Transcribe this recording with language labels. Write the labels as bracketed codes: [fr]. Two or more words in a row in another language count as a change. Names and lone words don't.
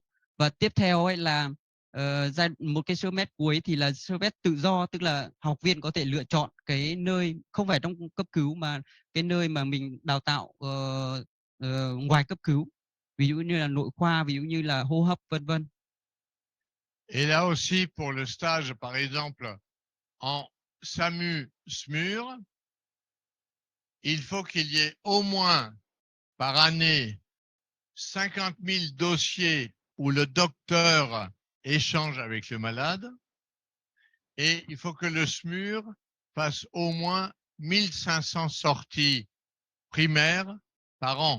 [vi] Và tiếp theo ấy là một cái semester cuối thì là semester tự do, tức là học viên có thể lựa chọn cái nơi không phải trong cấp cứu mà cái nơi mà mình đào tạo ngoài cấp cứu, ví dụ như là nội khoa, ví dụ như là hô hấp, vân vân. [fr] Et là aussi, pour le stage, par exemple, en SAMU-SMUR, il faut qu'il y ait au moins par année 50 000 dossiers où le docteur échange avec le malade et il faut que le SMUR fasse au moins 1500 sorties primaires par an.